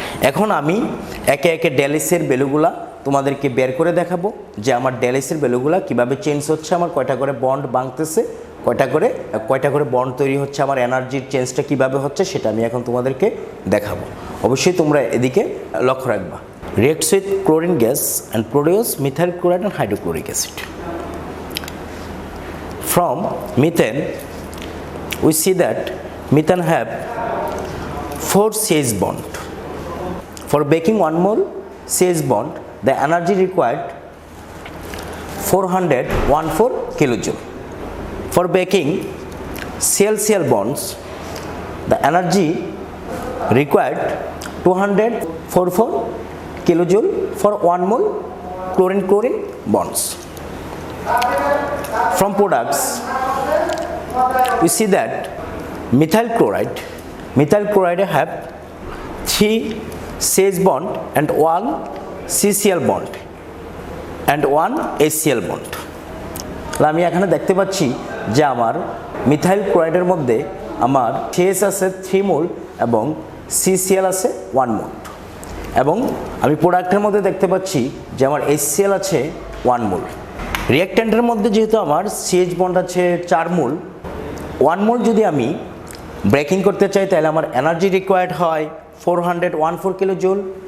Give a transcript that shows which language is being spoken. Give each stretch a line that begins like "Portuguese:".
Bangla: এখন আমি একে একে ডেলিসের ভ্যালুগুলা তোমাদেরকে বের করে দেখাবো যে আমার ডেলিসের ভ্যালুগুলা কীভাবে চেঞ্জ হচ্ছে, আমার কয়টা করে বন্ড ভাঙতেছে, কয়টা করে বন্ড তৈরি হচ্ছে, আমার এনার্জির চেঞ্জটা কীভাবে হচ্ছে সেটা আমি এখন তোমাদেরকে দেখাবো। অবশ্যই তোমরা এদিকে লক্ষ্য রাখবা।
English: Reacts with chlorine gas and produce methyl chloride and hydrochloric acid. From methane, we see that methane have 4 CH bond. For making 1 mole CH bond, the energy required 414 kilojoule. For making Cl-Cl bonds, the energy required 244 kilojoule for 1 mole chlorine-chlorine bonds. From products, we see that methyl chloride have 3 CH bond and 1 CCl bond and 1 HCl bond.
Bangla: আমি এখানে দেখতে পাচ্ছি যে আমার methyl ক্লোরাইডের মধ্যে আমার CH আছে 3 মোল এবং CCl আছে 1 মোল, এবং আমি প্রোডাক্টের মধ্যে দেখতে পাচ্ছি যে আমার HCl আছে 1 মোল। রিঅ্যাক্ট্যান্টের মধ্যে যেহেতু আমার CH বন্ড আছে 4 মোল, 1 মোল যদি আমি ব্রেকিং করতে চাই তাহলে আমার এনার্জি রিকোয়ার্ড হয় 414 কিলোজুল।